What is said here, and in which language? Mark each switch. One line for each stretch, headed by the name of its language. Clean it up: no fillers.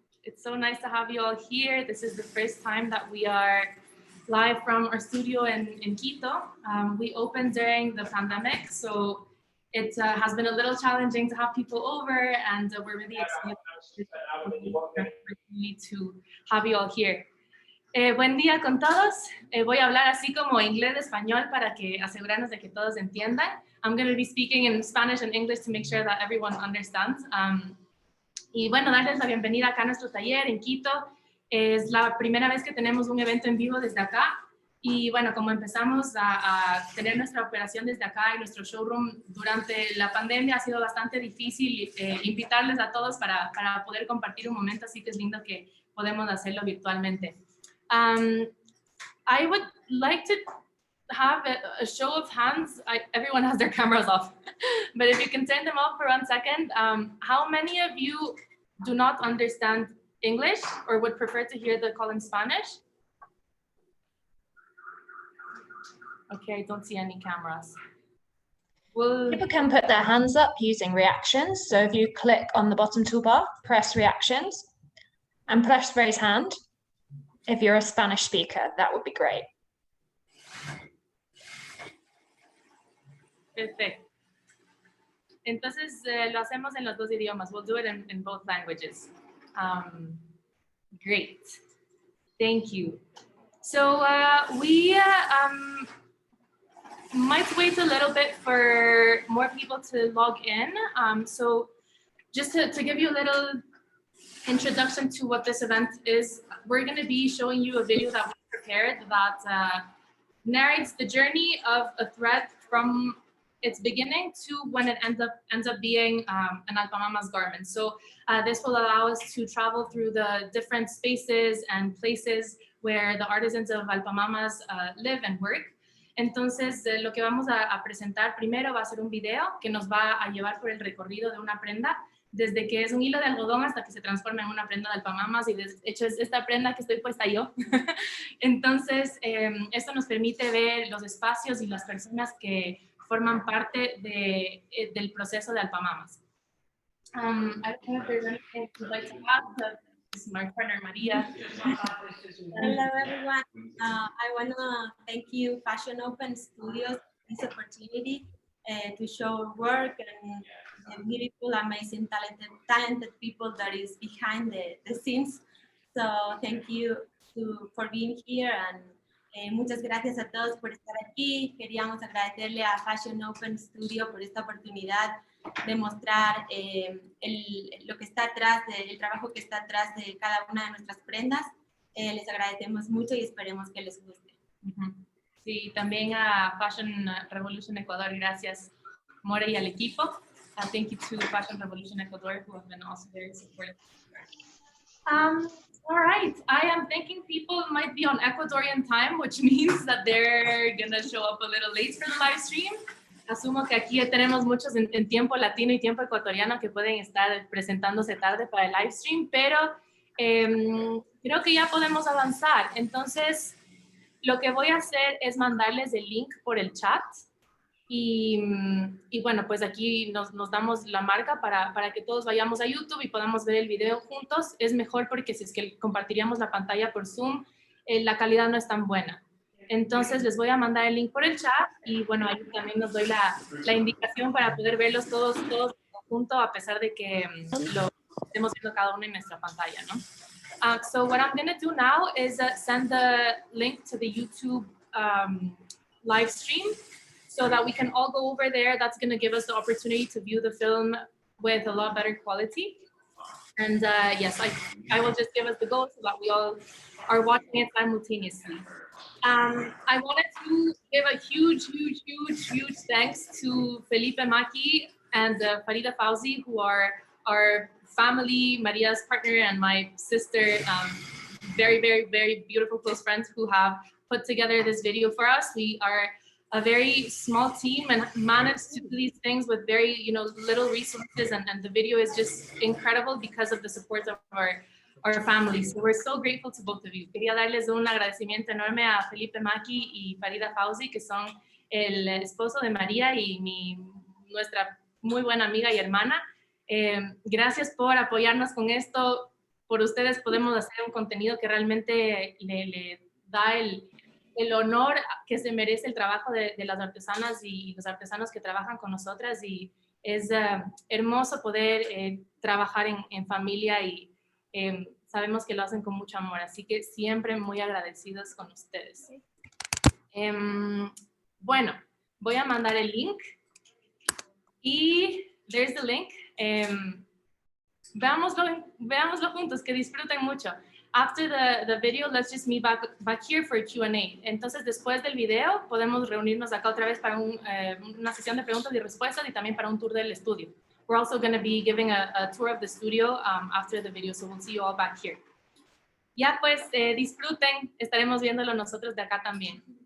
English: It's so nice to have you all here. This is the first time that we are live from our studio in Quito. We opened during the pandemic, so it has been a little challenging to have people over, and we're really excited to have you all here.
Spanish: Buen día con todos. Voy a hablar así como inglés español para que asegurarnos de que todos entiendan.
English: I'm going to be speaking in Spanish and English to make sure that everyone understands.
Spanish: Y bueno, darles la bienvenida acá a nuestro taller en Quito. Es la primera vez que tenemos un evento en vivo desde acá. Y bueno, como empezamos a tener nuestra operación desde acá y nuestro showroom durante la pandemia, ha sido bastante difícil invitarles a todos para poder compartir un momento, así que es lindo que podemos hacerlo virtualmente.
English: I would like to have a show of hands. Everyone has their cameras off, but if you can turn them off for 1 second, how many of you do not understand English or would prefer to hear the call in Spanish? Okay, I don't see any cameras. People can put their hands up using reactions. So if you click on the bottom toolbar, press reactions and press raise hand. If you're a Spanish speaker, that would be great. Perfect.
Spanish: Entonces, lo hacemos en los dos idiomas.
English: We'll do it in both languages. Great. Thank you. So we might wait a little bit for more people to log in. So just to give you a little introduction to what this event is, we're going to be showing you a video that we prepared that narrates the journey of a thread from its beginning to when it ends up being an Allpamamas garment. So this will allow us to travel through the different spaces and places where the artisans of Allpamamas live and work.
Spanish: Entonces, lo que vamos a presentar primero va a ser un video que nos va a llevar por el recorrido de una prenda, desde que es un hilo de algodón hasta que se transforma en una prenda de Allpamamas, y de hecho es esta prenda que estoy puesta yo. Entonces, esto nos permite ver los espacios y las personas que forman parte del proceso de Allpamamas.
English: I don't know if there's anything you'd like to add. This is my partner, Maria. Hello, everyone. I want to thank you, Fashion Open Studios, for this opportunity to show work and the beautiful, amazing, talented people that is behind the scenes. So thank you for being here, and
Spanish: muchas gracias a todos por estar aquí. Queríamos agradecerle a Fashion Open Studio por esta oportunidad de mostrar lo que está atrás, el trabajo que está atrás de cada una de nuestras prendas. Les agradecemos mucho y esperemos que les guste. Sí, también a Fashion Revolution Ecuador, gracias, More, y al equipo.
English: Thank you to Fashion Revolution Ecuador, who have been also very supportive. All right, I am thinking people might be on Ecuadorian time, which means that they're gonna show up a little late for the live stream.
Spanish: asumo que aquí tenemos muchos en tiempo latino y tiempo ecuatoriano que pueden estar presentándose tarde para el live stream, pero creo que ya podemos avanzar. Entonces, lo que voy a hacer es mandarles el link por el chat. Y bueno, pues aquí nos damos la marca para que todos vayamos a YouTube y podamos ver el video juntos. Es mejor porque si es que compartiríamos la pantalla por Zoom, la calidad no es tan buena. Entonces les voy a mandar el link por el chat y bueno, ahí también nos doy la indicación para poder verlos todos juntos a pesar de que lo estemos viendo cada uno en nuestra pantalla, ¿no?
English: So what I'm going to do now is send the link to the YouTube live stream so that we can all go over there. That's going to give us the opportunity to view the film with a lot better quality. And yes, I will just give us the go so that we all are watching it simultaneously. I wanted to give a huge thanks to Felipe Maki and Farida Fauzi, who are our family, Maria's partner and my sister, very beautiful close friends who have put together this video for us. We are a very small team and managed to do these things with very, little resources, and the video is just incredible because of the support of our family. So we're so grateful to both of you.
Spanish: Quería darles un agradecimiento enorme a Felipe Maki y Farida Fauzi, que son el esposo de María y nuestra muy buena amiga y hermana. Gracias por apoyarnos con esto. Por ustedes podemos hacer un contenido que realmente le da el honor que se merece el trabajo de las artesanas y los artesanos que trabajan con nosotras, y es hermoso poder trabajar en familia y sabemos que lo hacen con mucho amor, así que siempre muy agradecidos con ustedes. Bueno, voy a mandar el link y
English: there's the link.
Spanish: Veámoslo juntos, que disfruten mucho.
English: After the video, let's just meet back here for Q&A.
Spanish: Entonces, después del video, podemos reunirnos acá otra vez para una sesión de preguntas y respuestas y también para un tour del estudio.
English: We're also going to be giving a tour of the studio after the video, so we'll see you all back here.
Spanish: Ya pues, disfruten, estaremos viéndolo nosotros de acá también.